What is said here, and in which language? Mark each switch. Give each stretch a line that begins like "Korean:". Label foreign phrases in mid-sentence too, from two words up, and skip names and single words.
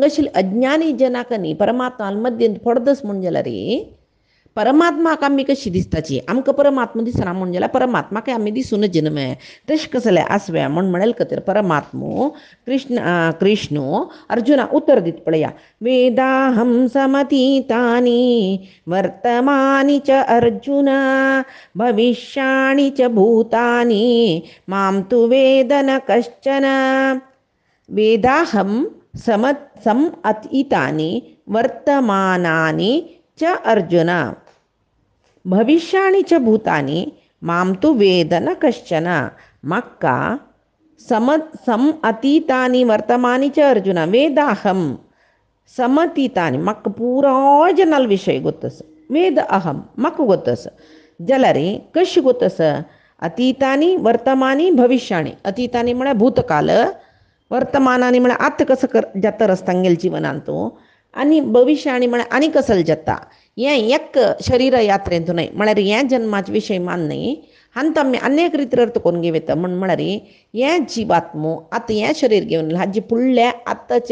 Konkani: आशिल्ले अज्ञानी जनाक न्ही परमात्मा मध्यें पडदस म्हण जाल्यार रे परमात्माक आमी कशी दिसताची आमकां परमात्मा दिसना म्हण जाल्यार परमात्माक आमी दिसूनच न्ही तशें कसलें आसवें म्हण म्हणलें खातीर परमात्मो कृष्णो अर्जुना उतर दीत पळया
Sanskrit: वेदाहं समतीतानि वर्तमानि च अर्जुन भविष्याणि च भूतानि मां तु वेद न कश्चन वेदाहं समतीतानि वर्तमानानि च अर्जुन भविष्याणि च भूतानि मां तु वेद न कश्चन मक्का अतीतानि वर्तमानि च अर्जुन वेदाहं समतीतानि
Konkani: मक्का पुराय जनाल विशय गोतस वेद अहम म्हाका गोतस जाल्यार कशी गोतस
Sanskrit: अतीतानि वर्तमानी भविष्याणी
Konkani: अतीतानि म्हळ्यार भूतकाल वर्तमानानी म्हळ्यार आतां कसो जाता रस्तांगेल जिवनांत आनी भविष्याणी म्हळ्यार आनी कसले जाता हें एक शरीर यात्रेंत न्हय म्हळ्यार हें जन्माचे विशय मान न्हय हांत आमी अनेक रितीर अर्थ करून घेवता म्हळ्यार हें जिवात्मो आतां हें शरीर घेवन हाजे फुडल्या आतांचें